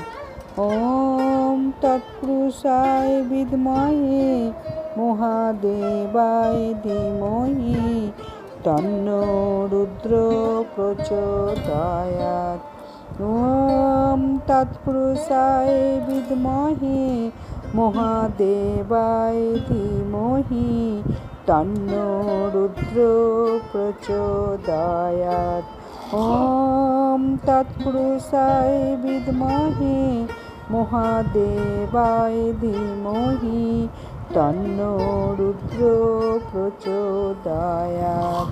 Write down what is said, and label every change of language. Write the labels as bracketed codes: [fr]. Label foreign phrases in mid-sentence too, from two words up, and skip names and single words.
[sa] ॐ तत्पुरुषाय विद्महे महादेवाय धीमहि तन्नो रुद्रो प्रचोदयात्। ॐ तत्पुरुषाय विद्महे মহাদেবায় ধীমহি তন্নো রুদ্র প্রচোদয়াৎ। ॐ तत्पुरुषाय विद्महे महादेवाय धीमहि तन्नो रुद्रो प्रचोदयात्।